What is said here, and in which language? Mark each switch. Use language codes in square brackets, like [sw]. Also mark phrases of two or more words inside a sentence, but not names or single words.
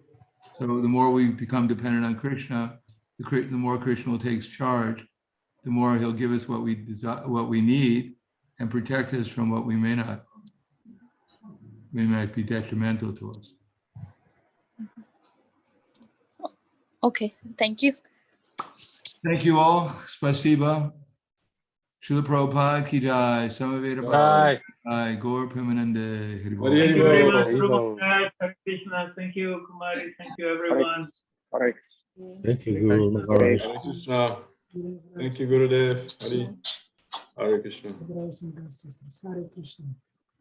[en] So the more we become dependent on Krishna, the more Krishna will take charge, the more he'll give us what we desire, what we need, and protect us from what we might be detrimental to us. Okay, thank you. Thank you all. [hi] Spasiba. श्रील प्रभुपाद की जय. Samaveda Jai. Bhai. Gaur Premanande. हरि बोल. [en] Thank you very much, [hi] हरि बोल. [en] Prabhupada. Hare Krishna. Thank you, Kumari. Thank you, everyone. Hare Thank you, Guru Maharaj. Hare Krishna. Thank you, Gurudev. Hare Krishna. Brothers and sisters, Hare Krishna.